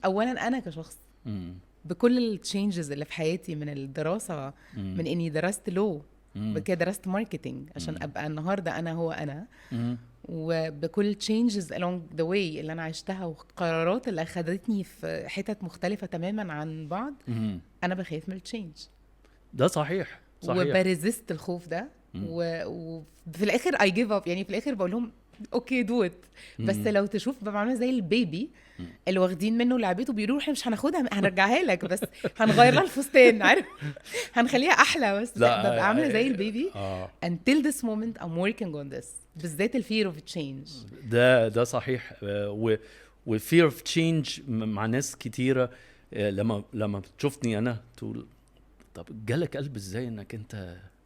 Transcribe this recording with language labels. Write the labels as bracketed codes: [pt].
[ar] أولا أنا كشخص بكل التشينجز اللي في حياتي، من الدراسة، من إني درست لو، بكده درست ماركتينج عشان ابقى النهارده انا هو انا. وبكل [en] changes along the way [ar] اللي انا عشتها والقرارات اللي اخذتني في حتت مختلفه تماما عن بعض، انا بخاف من التشينج. ده صحيح. وبريزست الخوف ده. وفي الاخر [en] I give up. [ar] يعني في الاخر بقول لهم [en] Okay do it. [ar] بس لو تشوف بعملها زي البيبي اللي واخدين منه لعبته، بيقولوا احنا مش هناخدها، هنرجعها لك بس هنغير لها الفستان، عارف، هنخليها احلى. بس ببقى عامله زي البيبي. [en] until this moment I'm working on this. بالذات الفير of change. [ar] ده صحيح. والفير [en] of change [ar] مع ناس كتيره لما بتشوفني انا تقول طب جالك قلب ازاي انك انت